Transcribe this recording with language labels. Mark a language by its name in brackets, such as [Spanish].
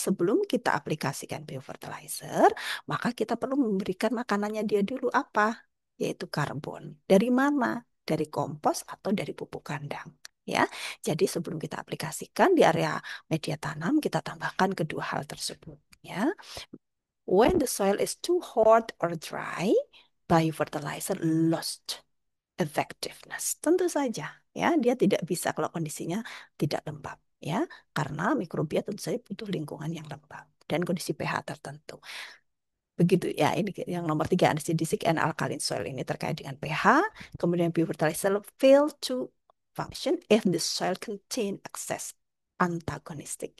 [Indonesian] Sebelum kita aplikasikan biofertilizer, maka kita perlu memberikan makanannya dia dulu apa? Yaitu karbon. Dari mana? Dari kompos atau dari pupuk kandang. Ya, jadi sebelum kita aplikasikan di area media tanam, kita tambahkan kedua hal tersebut. [English] Ya, when the soil is too hot or dry, biofertilizer lost effectiveness. [Indonesian] Tentu saja, ya, dia tidak bisa kalau kondisinya tidak lembab, ya, karena mikrobia tentu saja butuh lingkungan yang lembab dan kondisi pH tertentu. Begitu ya, ini yang nomor tiga, [English] acidic and alkaline soil [Indonesian] ini terkait dengan pH. Kemudian [English] biofertilizer fail to function if the soil contain excess antagonistic.